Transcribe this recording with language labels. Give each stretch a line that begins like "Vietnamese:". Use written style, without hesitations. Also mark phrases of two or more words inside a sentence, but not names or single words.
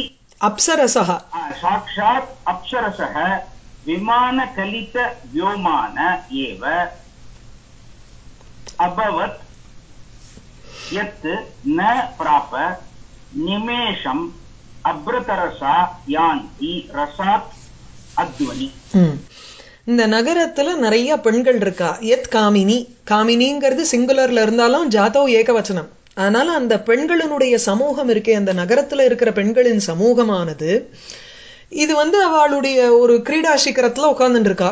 Sanskrit: अप्सरसः विमानकलित व्योमान एव अभवत् यत् न प्राप निमेषम् अप्रतरसा यान्ति रसात् अध्वनि.
Tamil: இந்த நகரத்துல நிறைய பெண்கள் இருக்கா.
Sanskrit: எத் காமினி,
Tamil: காமினிங்கிறது சிங்குலர்ல இருந்தாலும்
Sanskrit: ஜாதோ ஏகவச்சனம்.
Tamil: அதனால அந்த பெண்களினுடைய சமூகம் இருக்கே, அந்த நகரத்துல இருக்கிற பெண்களின் சமூகமானது இது அவளுடைய ஒரு கிரீடா சிகரத்துல உட்கார்ந்துட்டு இருக்கா.